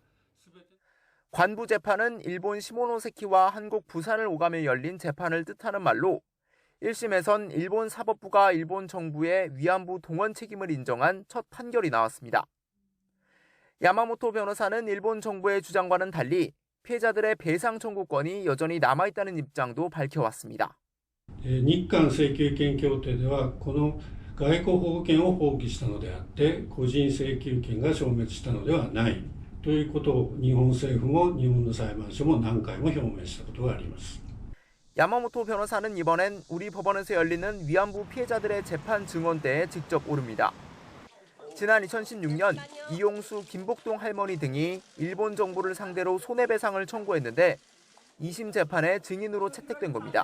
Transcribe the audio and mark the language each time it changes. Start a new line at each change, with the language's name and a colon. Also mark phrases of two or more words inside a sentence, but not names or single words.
Korean: 관부 재판은 일본 시모노세키와 한국 부산을 오가며 열린 재판을 뜻하는 말로 1심에선 일본 사법부가 일본 정부의 위안부 동원 책임을 인정한 첫 판결이 나왔습니다. 야마모토 변호사는 일본 정부의 주장과는 달리 피해자들의 배상 청구권이 여전히 남아있다는 입장도 밝혀왔습니다.
Japanese: 日韓請求権協定ではこの外交保護権を放棄したのであって個人請求権が消滅したのではないということを日本政府も日本の裁判所も何回も表明したことがあります。
Korean: 야마모토 변호사는 이번엔 우리 법원에서 열리는 위안부 피해자들의 재판 증언대에 직접 오릅니다. 지난 2016년 이용수, 김복동 할머니 등이 일본 정부를 상대로 손해배상을 청구했는데 2심 재판에 증인으로 채택된 겁니다.